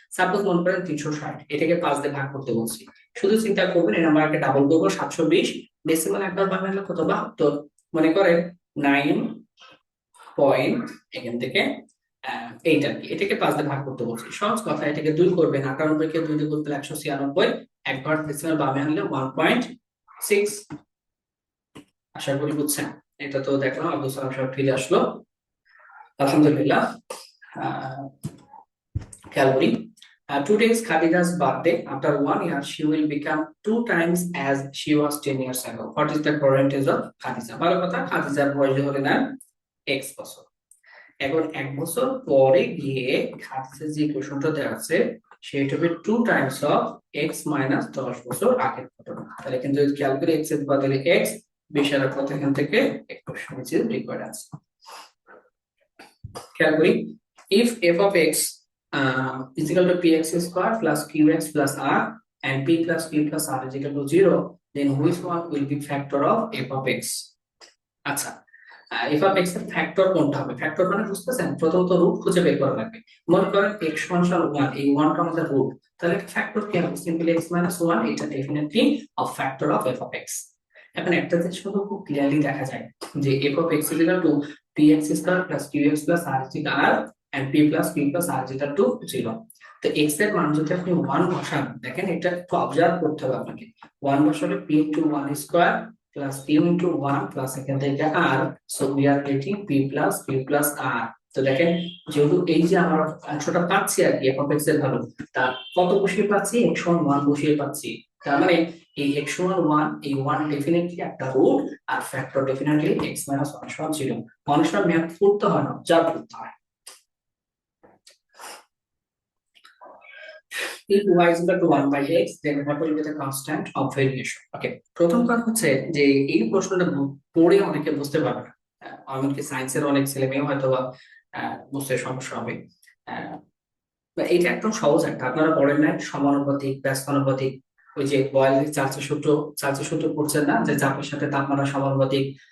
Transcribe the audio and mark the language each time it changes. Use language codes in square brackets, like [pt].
[bn] Suppose মনে করেন 360, এটাকে 5 দিয়ে ভাগ করতে বলছি, শুধু চিন্তা করবেন এই নাম্বারকে ডাবল করবো 720, ডেসিমাল একবার বামে আনলে কত 72, মনে করেন 9 পয়েন্ট এখান থেকে এইটা কি, এটাকে 5 দিয়ে ভাগ করতে বলছি, সহজ কথা। এটাকে 2 করবেন, 98 কে 2 দিয়ে করতে 196, একবার ডেসিমাল বামে আনলে 1.6। আশা করি বুঝছেন। এটা তো দেখলাম আব্দুল সালাম সাহেব ফিরে আসলো, আলহামদুলিল্লাহ। আহ, খেয়াল করি, [en] today is Khadija's birthday. After 1 year, she will become 2 times as she was 10 years ago. What is the current age of Khadija? [bn] ভালো কথা, খাদিজার বয়স ধরে নেন x বছর। এখন 1 বছর পরে গিয়ে খাদিজার যে ইকুয়েশনটা দেওয়া আছে সেটা হবে 2 টাইমস অফ x মাইনাস 10 বছর আগের ঘটনা। তাহলে কিন্তু যদি খেয়াল করি x এর বদলে x, বিশাল কত এখান থেকে 21, [en] which is required answer. [bn] খেয়াল করি, [en] if f of x is equal to px square plus qx plus r and p plus q plus r is equal to 0, then which one will be factor of f of x? [bn] আচ্ছা, f of x এর factor কোনটা হবে? Factor মানে বুঝতেছেন, প্রথমত root খুঁজে বের করা লাগবে। মনে করেন x সমান 1, এই 1 টা আমাদের রুট, তাহলে ফ্যাক্টর কি হবে? সিম্পলি x 1, এটা definitely [en] a factor of f of x। [bn] এখন একটা জিনিস কিন্তু খুব ক্লিয়ারলি দেখা যায় যে [en] f of x is equal to px square plus qx plus r is equal to r and p plus q plus r is equal to 0। [bn] তো x এর মান যদি আপনি 1 বসান, দেখেন এটা একটু অবজার্ভ করতে হবে আপনাকে। [en] 1 [bn] বসালে [en] p into 1 square plus q into 1 plus [bn] এখান থেকে [en] r, so we are getting p plus q plus r। [bn] তো দেখেন, যেহেতু এই যে আমরা অংশটা পাচ্ছি আর কি f of x এর ভ্যালু, তা কত বসিয়ে পাচ্ছি? x সমান 1 বসিয়ে পাচ্ছি। তার মানে এই x সমান 1, এই 1 ডেফিনেটলি একটা রুট, আর ফ্যাক্টর ডেফিনেটলি x 1 সমান 0। মানুষরা ম্যাথ করতে হয় না, যা করতে হয়। [en] If y is equal to 1 by x, then what will be the constant of variation? [bn] Okay, প্রথম কথা হচ্ছে যে এই প্রশ্নটা পড়ে অনেকে বুঝতে পারবে না, এমনকি সায়েন্সের অনেক ছেলে মেয়েও হয়তো বা বুঝতে সমস্যা হবে। এটা একদম সহজ একটা, আপনারা পড়েন না সমানুপাতিক ব্যস্তানুপাতিক, ওই যে বয়েলের চার্চের সূত্র পড়ছেন না, যে চাপের সাথে তাপমাত্রা সমানুপাতিক।